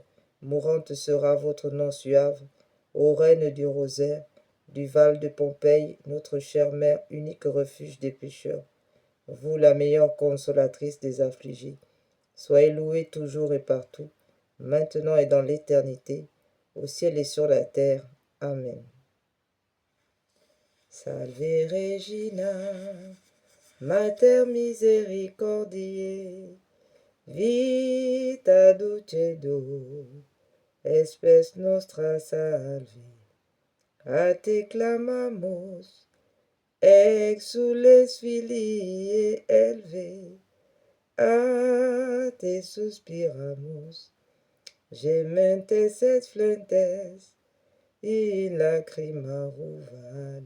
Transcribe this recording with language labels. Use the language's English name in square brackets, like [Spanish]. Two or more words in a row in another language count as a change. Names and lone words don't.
[French] Mourante sera votre nom suave. Ô reine du rosaire, du Val de Pompeille, notre chère mère, unique refuge des pécheurs, vous la meilleure consolatrice des affligés. Soyez louée toujours et partout, maintenant et dans l'éternité, au ciel et sur la terre. Amen. [Latin] Salve Regina, Mater misericordiae, vita dulcedo, espes nostra salve. A te clamamos, exules filii Helve, a te suspiramos, gementes et flentes, in lacrimarum vale.